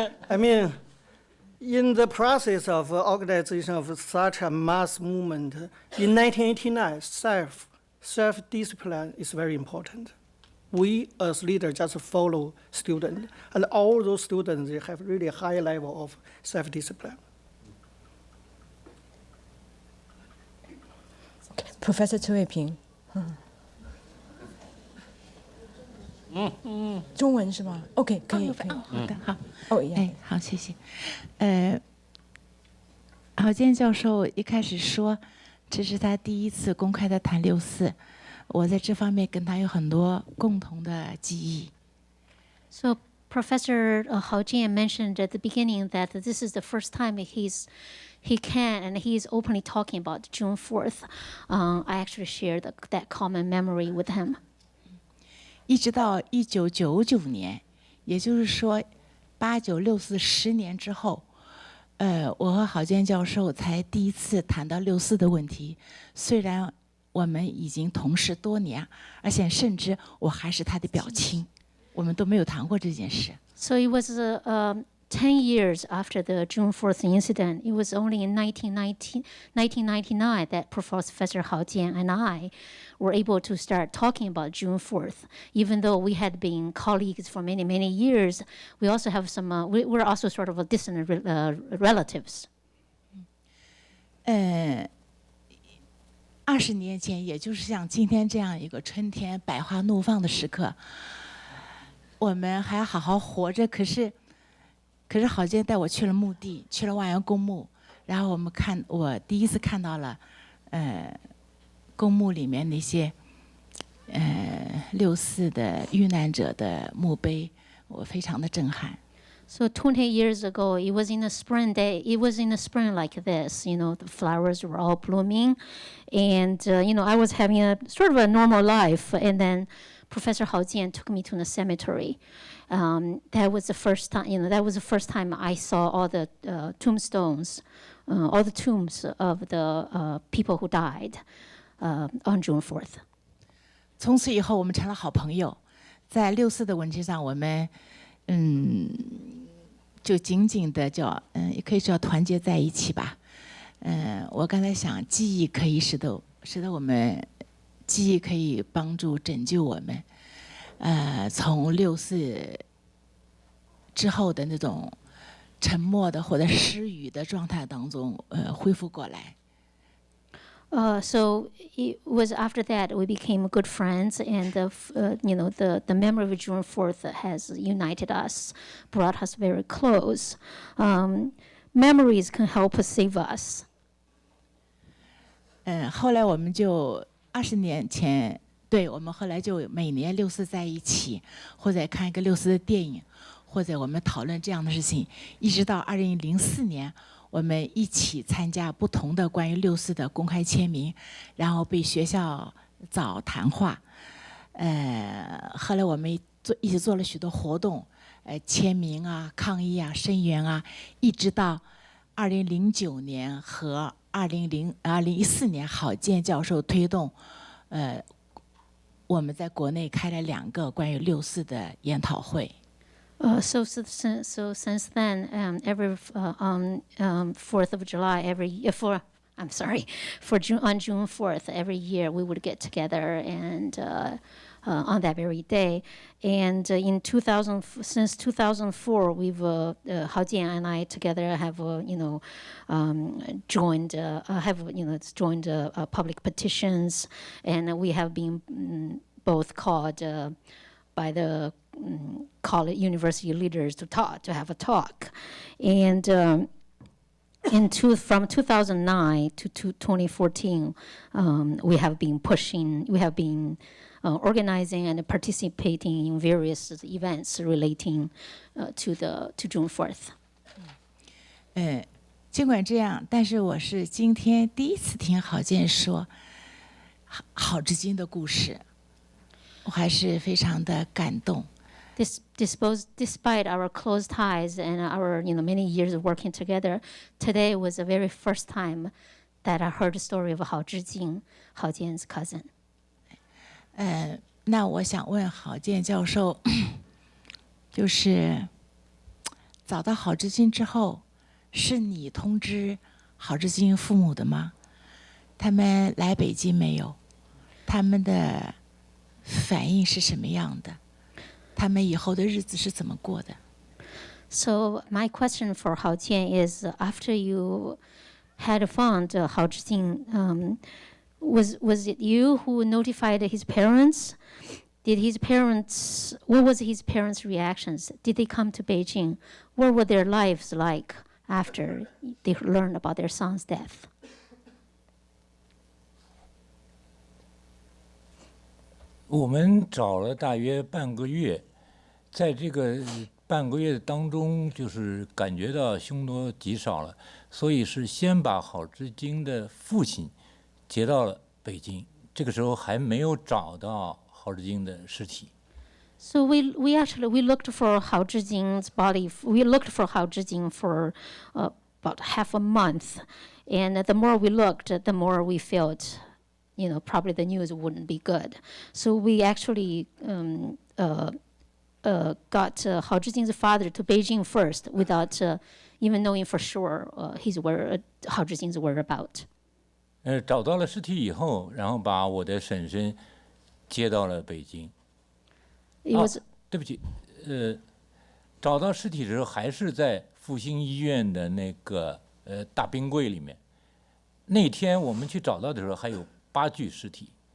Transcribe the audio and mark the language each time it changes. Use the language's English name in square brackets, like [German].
[English] I mean, in the process of organization of such a mass movement, in 1989, self-discipline is very important. We as leaders just follow students, and all those students, they have really high level of self-discipline. [Chinese] Professor 崔卫平，中文是吗 ？OK， 可以。好的，好。好，谢谢。郝建教授一开始说，这是他第一次公开的谈6·4，我在这方面跟他有很多共同的记忆。 [English] So Professor Hao Jian mentioned at the beginning that this is the first time he can and he's openly talking about June 4th. I actually shared that common memory with him. [Chinese] 一直到1999年，也就是说，89、6410年之后，我和郝建教授才第一次谈到6·4的问题。虽然我们已经同事多年，而且甚至我还是他的表亲，我们都没有谈过这件事。 [English] So it was 10 years after the June 4th incident. It was only in 1999 that Professor Hao Jian and I were able to start talking about June 4th. Even though we had been colleagues for many, many years, we also have some, we're also sort of distant relatives. [Chinese] 20年前，也就是像今天这样一个春天百花怒放的时刻，我们还好好活着，可是郝建带我去了墓地，去了万源公墓，然后我第一次看到了，公墓里面那些6·4的遇难者的墓碑，我非常的震撼。 [English] So 20 years ago, it was in the spring day. It was in the spring like this, the flowers were all blooming, and I was having a sort of a normal life, and then Professor Hao Jian took me to the cemetery. That was the first time. That was the first time I saw all the tombstones, all the tombs of the people who died on June 4th. [Chinese] 从此以后，我们成了好朋友。在6·4的问题上，我们就紧紧的也可以叫团结在一起吧。我刚才想，记忆可以使得我们，记忆可以帮助拯救我们。从6·4之后的那种沉默的或者失语的状态当中，恢复过来。 [English] So it was after that we became good friends, and the memory of June 4th has united us, brought us very close. Memories can help save us. [Chinese] 后来我们就20年前，对，我们后来就每年6·4在一起，或者看一个6·4的电影，或者我们讨论这样的事情，一直到2004年。我们一起参加不同的关于6·4的公开签名，然后被学校找谈话。后来我们一起做了许多活动，签名啊、抗议啊、声援啊，一直到2009年和2014年，郝建教授推动，我们在国内开了2个关于6·4的研讨会。 [English] So since then, every on 4th of July, on June 4th, every year we would get together and on that very day. And since 2004, we've Hao Jian and I together have joined public petitions, and we have been both called by the college university leaders to have a talk, and from 2009 to 2014, we have been organizing and participating in various events relating to June 4th. [Chinese] 尽管这样，但是我是今天第一次听郝建说郝志金的故事，我还是非常的感动。 [English] Despite our close ties and our many years of working together, today was the very first time that I heard the story of Hao Zhijing, Hao Jian's cousin. [Chinese] 那我想问郝建教授，就是找到郝志军之后，是你通知郝志军父母的吗？他们来北京没有？他们的反应是什么样的？他们以后的日子是怎么过的？ [English] So my question for Hao Jian is, after you had found Hao Zhijing, was it you who notified his parents? Did his parents, what was his parents' reactions? Did they come to Beijing? What were their lives like after they learned about their son's death? [Chinese] 我们找了大约半个月，在这个半个月当中，就是感觉到凶多吉少了，所以是先把郝志京的父亲接到了北京。这个时候还没有找到郝志京的尸体。 [English] So we looked for Hao Zhijing's body. We looked for Hao Zhijing for about half a month, and the more we looked, the more we felt, probably the news wouldn't be good. So we actually got Hao Zhijing's father to Beijing first, without even knowing for sure Hao Zhijing's whereabouts. [Chinese] 找到了尸体以后，然后把我的婶婶接到了北京。对不起，找到尸体的时候还是在复兴医院的那个大冰柜里面。那天我们去找到的时候还有8具尸体。